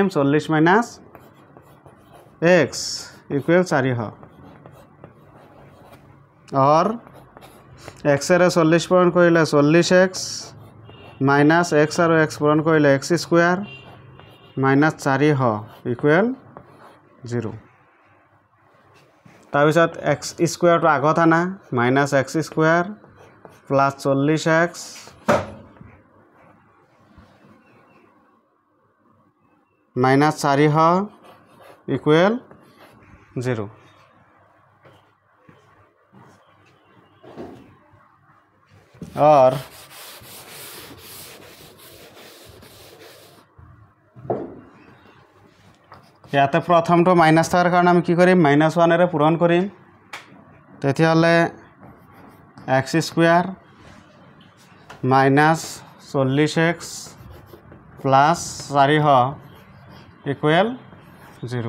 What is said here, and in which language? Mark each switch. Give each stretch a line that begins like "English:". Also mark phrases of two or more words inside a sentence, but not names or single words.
Assamese: 40 মাইনাছ x ইকুৱেল 400 और x এৰে 40 পূৰণ কৰিলে 40x মাইনাছ x আৰু x পূৰণ কৰিলে x
English: square minus
Assamese: 400 ইকুৱেল 0। তাৰপিছত x স্কুৱেৰটো আগত আনা মাইনাছ x
English: square plus
Assamese: 40x माइनस 400 इक्वल 0। और ইয়াতে প্ৰথমটো মাইনাছ থকাৰ কাৰণে আমি কি কৰিম? -1 এৰে পূৰণ কৰিম। তেতিয়াহ'লে x
English: square minus
Assamese: 40x প্লাছ 400 ইকুৱেল 0।